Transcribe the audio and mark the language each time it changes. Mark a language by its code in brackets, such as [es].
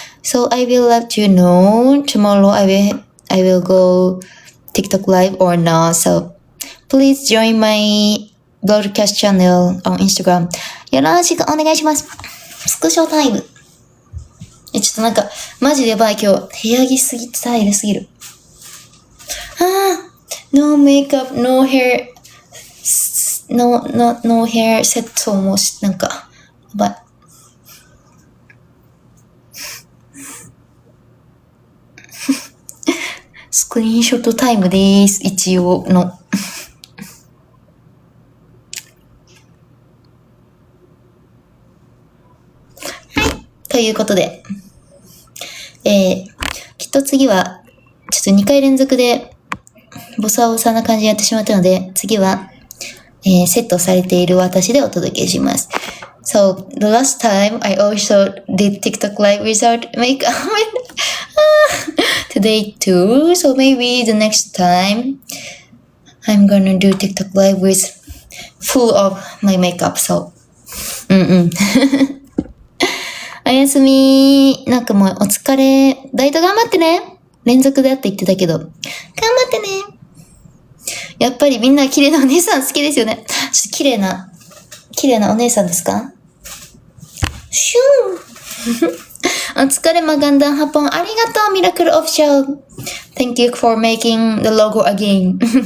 [en] So I will let you know tomorrow I will go TikTok live or not. So please join my broadcast channel on Instagram. [ja] よろしくお願いします。スクショタイム。ちょっとなんか、マジでやばい今日。部屋着すぎてスタイルすぎる。 [en] no makeup, no hair, no hair [ja] セットもなんか、やばい。スクリーンショットタイムです。一応の。はい。ということで。きっと次は、ちょっと2回連続で、ボサボサな感じでやってしまったので、次は、セットされている私でお届けします。 [en] So, the last time I also did TikTok live without makeup. Today too. So maybe the next time I'm gonna do TikTok live with full of my makeup. [ja] So, おやすみ。なんかもうお疲れ。ダイエット頑張ってね。連続でやって言ってたけど。頑張ってね。やっぱりみんな綺麗なお姉さん好きですよね。ちょっと綺麗なお姉さんですか？シューお疲れマガンダンハポン。ありがとうミラクルオフィシャル。 [en] Thank you for making the logo again.